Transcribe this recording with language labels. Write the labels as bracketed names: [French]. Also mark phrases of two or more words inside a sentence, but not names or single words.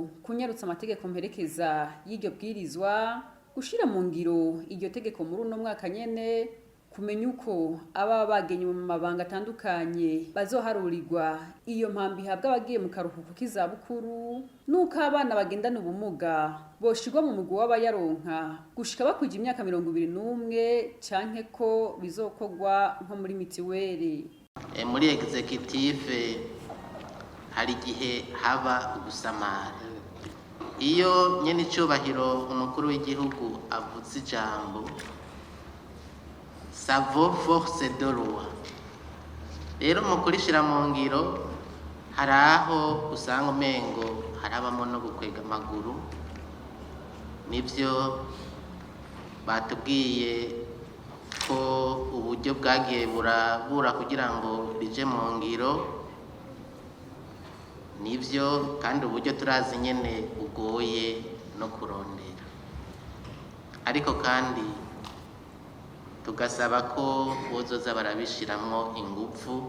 [Rundi] kunyarutsa amategeko mperekeza y'iryo bwirizwa, gushira mu ngiro iryo tegeko muri uno mwaka nyene, kumenya uko aba bagenye mu mabanga atandukanye bazoharurirwa iyo mpambi ihabwa abagiye mu karuhuko k'izabukuru, nuko abana bagendana ubumuga boshirwa mu mugwi w'abayaronka gushika bakwije imyaka 21 canke ko bizokorwa nko muri mitiweri. Muri executive hari igihe haba ugusamara. Iyo nyene icubahiro umukuru w'igihugu avuze ijambo savo [French] force de loi, [Rundi] rero mu kurishira mu ngiro hari aho usanga umengo harabamo no gukwega amaguru. Nivyo batubwiye ko uburyo bwagiye burabura kugira ngo bije mu ngiro, nivyo kandi uburyo turazi nyene bugoye no kurondera, ariko kandi tugasaba ko bozoza barabishiramwo ingufu.